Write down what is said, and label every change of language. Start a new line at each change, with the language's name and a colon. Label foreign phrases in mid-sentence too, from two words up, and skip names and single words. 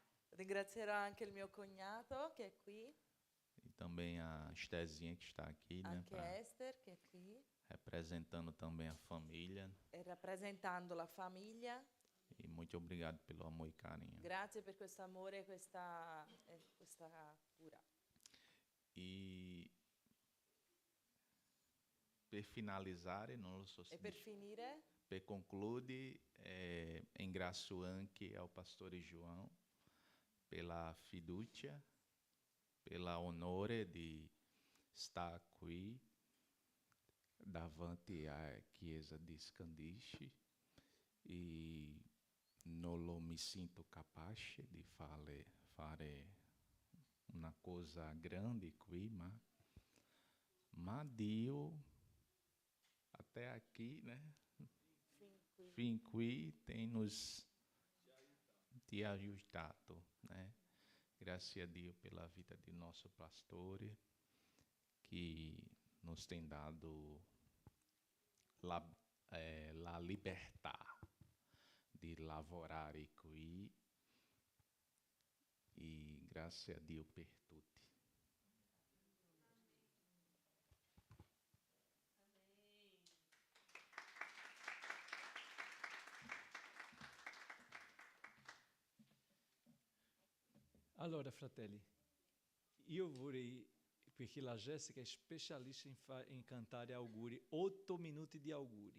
Italian: Ringrazierò anche il mio cognato che è qui,
Portuguese: e também a Estezinha que está aqui, né,
Italian: anche Esther che è qui,
Portuguese: representando também a família.
Italian: e rappresentando la famiglia.
Portuguese: E muito obrigado pelo amor e carinho.
Italian: Grazie per questo amore e questa cura. E per finalizare, non lo so se E per finire, per conclude, ringrazio anche
Portuguese: ao pastor
Italian: João pela fiducia, pela onore di estar qui davanti à chiesa di Scandisci e non lo mi sinto capace di fare una cosa grande qui, ma Dio
Portuguese: até aqui, né? Fin qui tem nos te ajudado, né? Graças a Deus pela vida de nosso pastor, que nos tem dado
Italian: la libertà di lavorare qui,
Portuguese: e graças a Deus
Italian: per tutti. Allora, fratelli, io vorrei, perché la Jessica è specialista in cantare auguri, 8 minuti di auguri.